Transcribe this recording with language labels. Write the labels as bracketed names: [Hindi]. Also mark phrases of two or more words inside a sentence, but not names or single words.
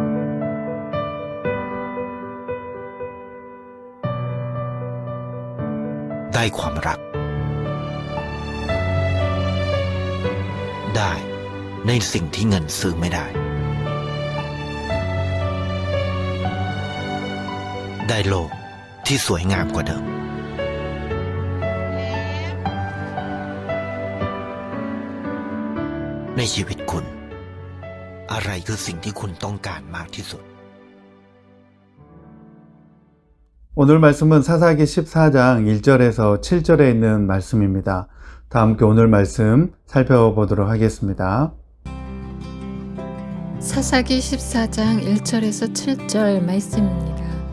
[Thai] ได้ความรักได้ในสิ่งที่เงินซื้อไม่ได้ได้โลกที่สวยงามกว่าเดิม ในชีวิตคุณอะไรคือสิ่งที่คุณต้องการมากที่สุด [Korean] 오늘 말씀은 사사기 14장 1절에서 7절에 있는 말씀입니다. 다 함께 오늘 말씀 살펴보도록 하겠습니다. 사사기 14장 1절에서 7절 말씀입니다.